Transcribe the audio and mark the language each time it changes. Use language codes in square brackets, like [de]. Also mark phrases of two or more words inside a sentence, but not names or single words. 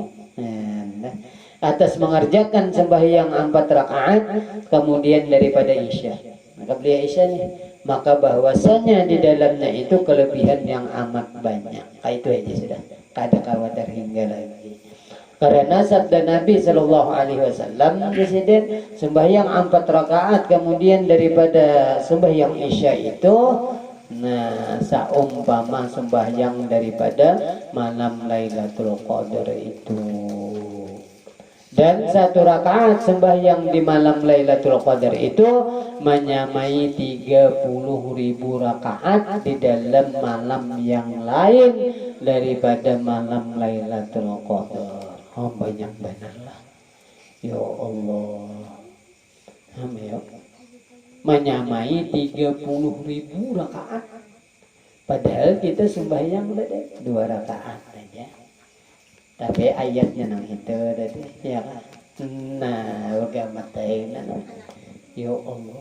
[id] Atas mengerjakan sembahyang 4 rakaat kemudian daripada Isya. Maka beliau Isya nih, maka bahwasanya di dalamnya itu kelebihan yang amat banyak. Itu aja sudah. [bjn] Kada khawatir hingga lagi. [id] Karena sabda Nabi [ar] صلى الله عليه وسلم [id] presiden sembahyang 4 rakaat kemudian daripada sembahyang Isya itu, nah saumpama sembahyang daripada malam Lailatul Qadar itu. Dan 1 rakaat sembahyang di malam Lailatul Qadar itu menyamai 30.000 rakaat di dalam malam yang lain daripada malam Lailatul Qadar. [bjn] Oh banyak benar lah. [ar] Ya Allah. [id] Ya. Menyamai 30.000 rakaat. Padahal kita sembahyang udah deh 2 rakaat aja. [bjn] Tapi ayatnya nang itu tadi ya kan. [ar] Nah, bagaimana nah. Ya Allah.